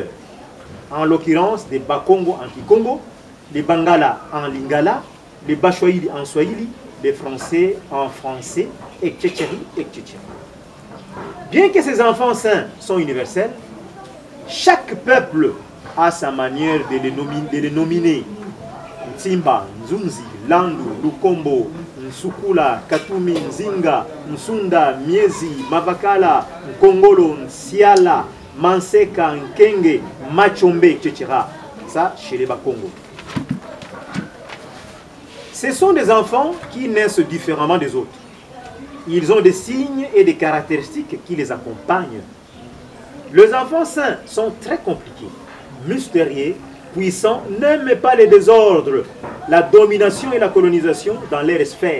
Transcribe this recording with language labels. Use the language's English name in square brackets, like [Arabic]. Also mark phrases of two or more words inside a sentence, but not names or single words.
[French] En l'occurrence, des Bakongo en Kikongo, les Bangala en Lingala, les Bachwaïli en Swahili, les Français en français et Tchétchéri et Tchétchéri. Bien que ces enfants saints sont universels, chaque peuple a sa manière de les nominer. Ntimba, Nzunzi, Landu, Lukombo, Nsukula, Katumi, Nzinga, Nsunda, Miezi, Mavakala, Nkongolo, Nsiala, Manseka, Nkenge, Machombe, etc. Ça, chez les Bakongo. Ce sont des enfants qui naissent différemment des autres. Ils ont des signes et des caractéristiques qui les accompagnent. Les enfants saints sont très compliqués, mystérieux puissants n'aiment pas les désordres, la domination et la colonisation dans leur sphère.